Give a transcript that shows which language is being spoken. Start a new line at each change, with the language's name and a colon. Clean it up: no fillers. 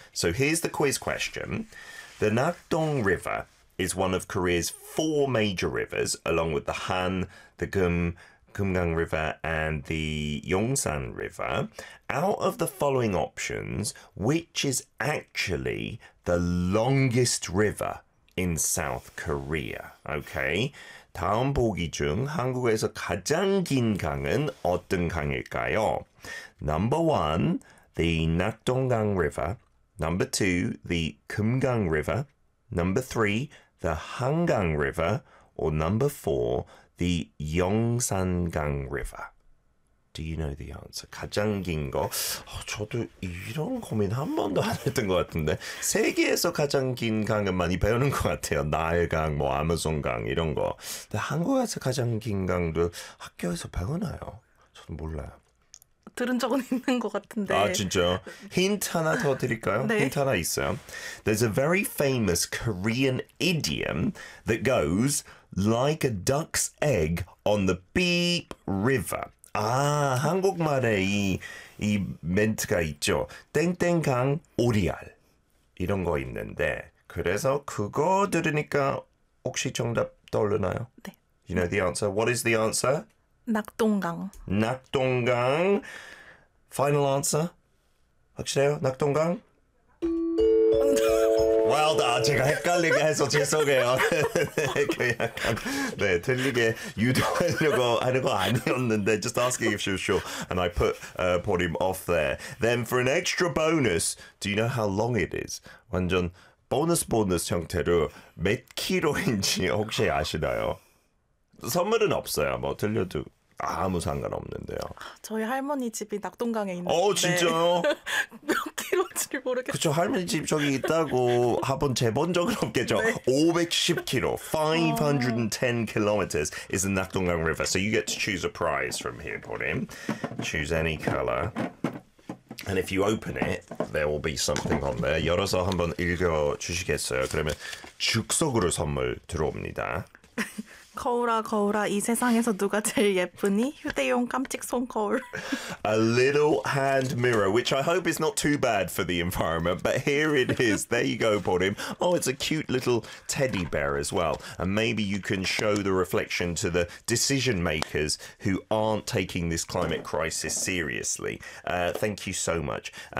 English: So here's the quiz question. The Nakdong River is one of Korea's four major rivers, along with the Han, the Geumgang River, and the Yongsan River. Out of the following options, which is actually the longest river in South Korea? Okay.
Korean: 다음 보기 중 한국에서 가장 긴 강은 어떤 강일까요?
English: Number one, the Nakdonggang River. Number two, the Geumgang River. Number three, the Hangang River. Or number four, the Yongsan-gang River. Do you know the answer?
Korean: 가장 긴 거? 저도 이런 고민 한 번도 안 했던 것 같은데 세계에서 가장 긴 강은 많이 배우는 것 같아요. 나일강, 뭐 아마존강 이런 거. 근데 한국에서 가장 긴 강도 학교에서 배우나요? 저도 몰라요. 들은 적은 있는 것 같은데. 아, 진짜요? 힌트 하나 더 드릴까요? 네. 힌트 하나 있어요.
English: There's a very famous Korean idiom that goes like a duck's egg on the beep river.
Korean: 아, 한국말에 이 멘트가 있죠. 땡땡강 오리알. 이런 거 있는데. 그래서 그거 들으니까 혹시 정답 떠오르나요? 네.
English: You know the answer. What is the answer?
Korean: 낙동강. 낙동강.
English: Final answer.
Korean: 확실해요? 낙동강?
English: Well done.
Korean: 제가 헷갈리게 해서 죄송해요. 그 약간 네, 틀리게 유도하려고 하는 거 아니었는데
English: just asking if she was sure and I put put him off there. Then for an extra bonus, do you know how long it is?
Korean: 완전 보너스 보너스 형태로 몇 킬로인지 혹시 아시나요? 선물은 없어요. 뭐 틀려도 아무 상관없는데요. 저희 할머니 집이 낙동강에 있는데. 어, 진짜요? 몇 킬로인지 모르겠어요. 그렇죠. 할머니 집 저기 있다고 한번 재본 적은 없겠죠. 네.
English: 510 킬로. 510 kilometers is the Nakdonggang River. So you get to choose a prize from here, Porim. Choose any color. And if you open it, there will be something on there.
Korean: 열어서 한번 읽어주시겠어요? 그러면 즉석으로 선물 들어옵니다. 거울아 거울아 이 세상에서 누가 제일 예쁘니? 휴대용 깜찍 손거울.
English: A little hand mirror, which I hope is not too bad for the environment, but here it is. There you go, Porim. Oh, it's a cute little teddy bear as well. And maybe you can show the reflection to the decision makers who aren't taking this climate crisis seriously. Thank you so much.